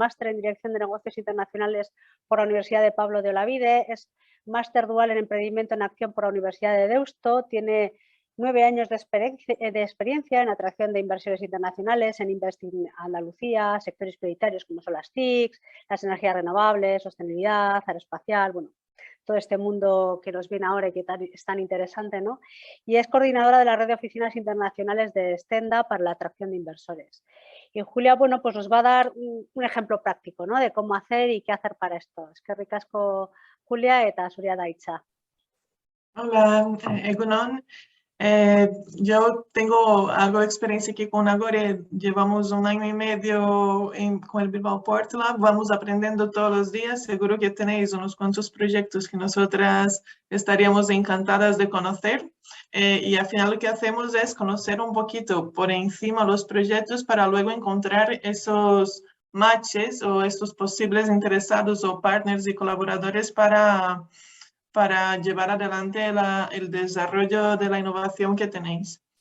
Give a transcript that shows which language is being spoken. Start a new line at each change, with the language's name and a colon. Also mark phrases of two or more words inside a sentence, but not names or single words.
Spanish: máster en Dirección de Negocios Internacionales por la Universidad de Pablo de Olavide, es máster dual en Emprendimiento en Acción por la Universidad de Deusto, tiene 9 años de experiencia en atracción de inversiones internacionales, en Investing Andalucía, sectores prioritarios como son las TICs, las energías renovables, sostenibilidad, aeroespacial, bueno, todo este mundo que nos viene ahora y que es tan interesante, ¿no? Y es coordinadora de la red de oficinas internacionales de Stenda para la atracción de inversores. Y Julia, bueno, pues nos va a dar un ejemplo práctico, ¿no? De cómo hacer y qué hacer para esto.
Basque: Es que ricasco, Julia, eta zurea da hitza.
Spanish: Hola, Egunon. Yo tengo algo de experiencia aquí con Nagore, llevamos 1 año y medio con el Bilbao Port Lab, vamos aprendiendo todos los días, seguro que tenéis unos cuantos proyectos que nosotras estaríamos encantadas de conocer y al final lo que hacemos es conocer un poquito por encima los proyectos para luego encontrar esos matches o estos posibles interesados o partners y colaboradores para llevar adelante el desarrollo de la innovación que tenéis.